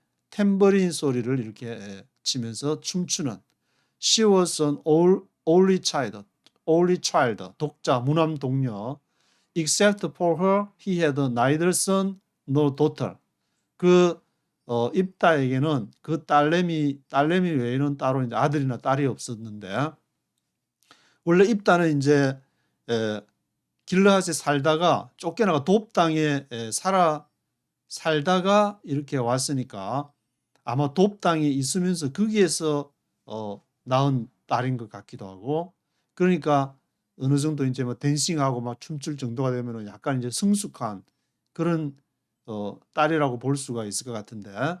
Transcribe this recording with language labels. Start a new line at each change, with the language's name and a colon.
Korean: 탬버린 소리를 이렇게 치면서 춤추는.
English: She was an only child,
Korean: 독자, 무남 동녀.
English: Except for her, he had neither son nor daughter.
Korean: 입다에게는 그 딸내미 외에는 따로 이제 아들이나 딸이 없었는데, 원래 입다는 이제 길르앗에 살다가 쫓겨나가 돕 땅에 살다가 이렇게 왔으니까 아마 돕 땅에 있으면서 거기에서 낳은 딸인 것 같기도 하고, 그러니까 어느 정도 이제 뭐 댄싱하고 막 춤출 정도가 되면은 약간 이제 성숙한 그런 딸이라고 볼 수가 있을 것 같은데,